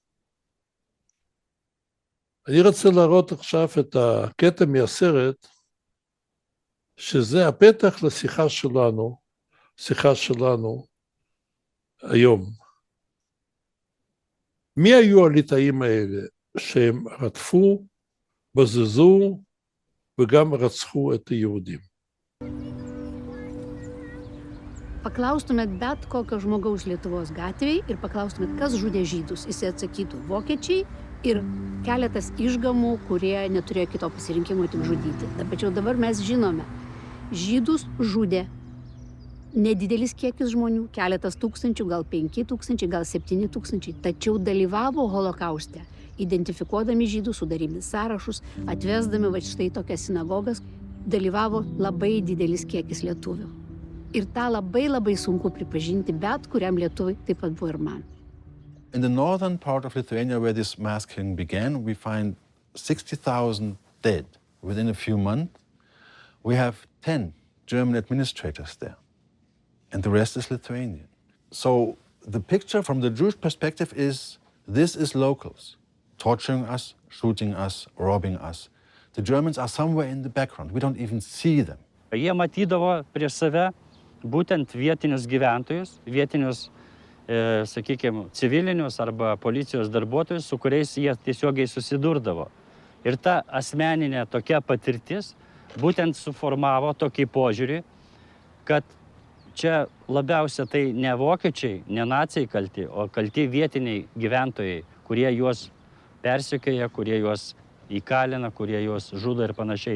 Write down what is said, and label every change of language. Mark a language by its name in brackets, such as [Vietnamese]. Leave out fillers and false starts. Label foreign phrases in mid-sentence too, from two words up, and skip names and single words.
[Hebrew] אני רוצה להראות עכשיו את הקטע מהסרט, שזה הפתח לשיחה שלנו היום. מי היו הליטאים האלה שהם רדפו, בזזו וגם רצחו את היהודים? [Lithuanian] Paklaustumėt bet kokio žmogaus Lietuvos gatvėje ir paklaustumėt, kas žudė žydus. Jis atsakytų vokiečiai ir keletas išgamų, kurie neturėjo kito pasirinkimo tik žudyti. Tačiau dabar mes žinome, žydus žudė nedidelis kiekis žmonių, keletas tūkstančių, gal 5,000, gal 7,000, tačiau dalyvavo holokauste, identifikuodami žydus, sudarydami sąrašus, atvesdami va štai tokias sinagogas, dalyvavo labai didelis kiekis lietuvių. Ir tą labai sunku pripažinti, bet kuriam lietuvai taip pat buvo ir man. [English] In the northern part of Lithuania, where this mass killing began, we find 60,000 dead within a few months. We have 10 German administrators there, and the rest is Lithuanian. So the picture from the Jewish perspective is, this is locals, torturing us, shooting us, robbing us. The Germans are somewhere in the background. We don't even see them. [Lithuanian] Jie matydavo prieš save būtent vietinius gyventojus, vietinius, sakykime, civilinius arba policijos darbuotojus, su kuriais jie tiesiogiai susidurdavo. Ir ta asmeninė tokia patirtis būtent suformavo tokį požiūrį, kad čia labiausia tai ne vokiečiai, ne naciai kalti, o kalti vietiniai gyventojai, kurie juos persekioja, kurie juos įkalina, kurie juos žudo ir panašiai.